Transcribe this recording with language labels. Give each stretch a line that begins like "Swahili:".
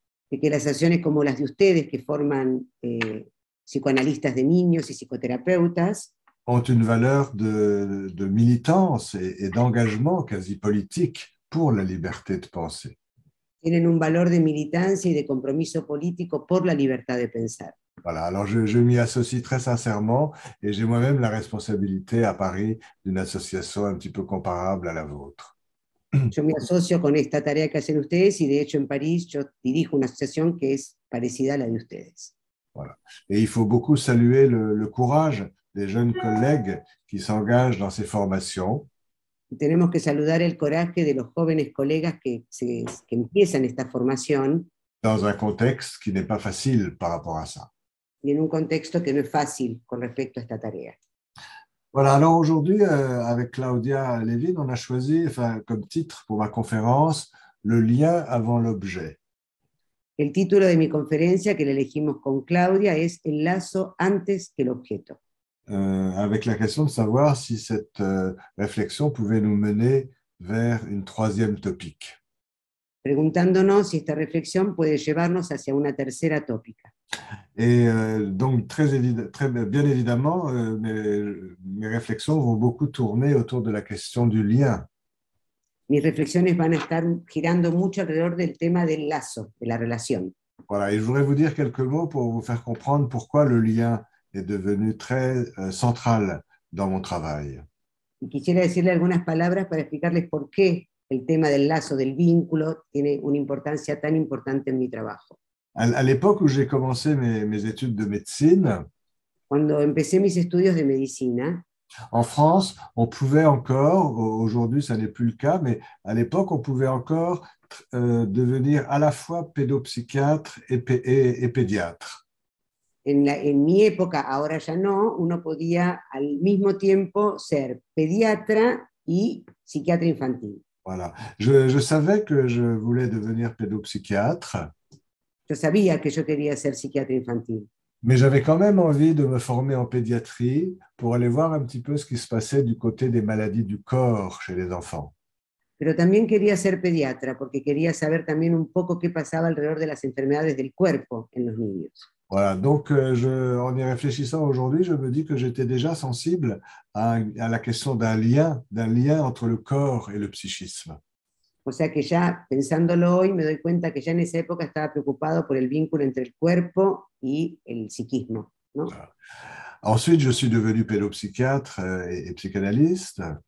Spanish: Y que las acciones como las de ustedes, que forman psicoanalistas de niños y psicoterapeutas,
French: ont une valeur de militance et d'engagement quasi politique pour la liberté de penser.
Spanish: tienen un valor de militancia y de compromiso político por la libertad de pensar.
French: Voilà, alors je m'y associe très sincèrement et j'ai moi-même la responsabilité à Paris d'une association un petit peu comparable à la vôtre.
Spanish: Yo me asocio con esta tarea que hacen ustedes y de hecho en París yo dirijo una asociación que es parecida a la de ustedes.
French: Voilà. Et il faut beaucoup saluer le courage des jeunes collègues qui s'engagent dans ces formations.
Spanish: Y tenemos que saludar el coraje de los jóvenes colegas que empiezan esta formación.
French: Dans un contexte qui n'est pas facile par rapport à ça.
Spanish: Y en un contexto que no es fácil con respecto a esta tarea.
French: Voilà, alors aujourd'hui, avec Claudia Levin, on a choisi comme titre pour ma conférence « Le lien avant l'objet ».
Spanish: El título de mi conferencia, que la elegimos con Claudia, es El lazo antes que el objeto.
French: Avec la question de savoir si cette réflexion pouvait nous mener vers une troisième topique.
Spanish: Preguntándonos si esta reflexión puede llevarnos hacia una tercera tópica.
French: Et donc, bien évidemment, mes réflexions vont beaucoup tourner autour de la question du lien.
Spanish: Mis reflexiones van a estar girando mucho alrededor del tema del lazo, de la relación.
French: Voilà, et je voudrais vous dire quelques mots pour vous faire comprendre pourquoi le lien est devenu très central dans mon travail.
Spanish: Y quisiera decirle algunas palabras para explicarles por qué el tema del lazo, del vínculo, tiene una importancia tan importante en mi trabajo.
French: À l'époque où j'ai commencé mes études de médecine,
Spanish: Cuando empecé mis estudios de medicina,
French: en France, on pouvait encore, aujourd'hui ça n'est plus le cas, mais à l'époque on pouvait encore devenir à la fois pédopsychiatre et pédiatre.
Spanish: En mi época, ahora ya no, uno podía al mismo tiempo ser pediatra y psiquiatra infantil.
French: Voilà. Je savais que je voulais devenir pédopsychiatre.
Spanish: Yo sabía que yo quería ser psiquiatra infantil.
French: Mais j'avais quand même envie de me former en pédiatrie pour aller voir un petit peu ce qui se passait du côté des maladies du corps chez les enfants.
Spanish: Pero también quería ser pediatra porque quería saber también un poco qué pasaba alrededor de las enfermedades del cuerpo en los niños.
French: Voilà, donc en y réfléchissant aujourd'hui, je me dis que j'étais déjà sensible à la question d'un lien entre le corps et le psychisme.
Spanish: O sea que ya pensándolo hoy me doy cuenta que ya en esa época estaba preocupado por el vínculo entre el cuerpo y el psiquismo, ¿no?
French: Voilà. Ensuite, je suis devenu pédopsychiatre et psychanalyste.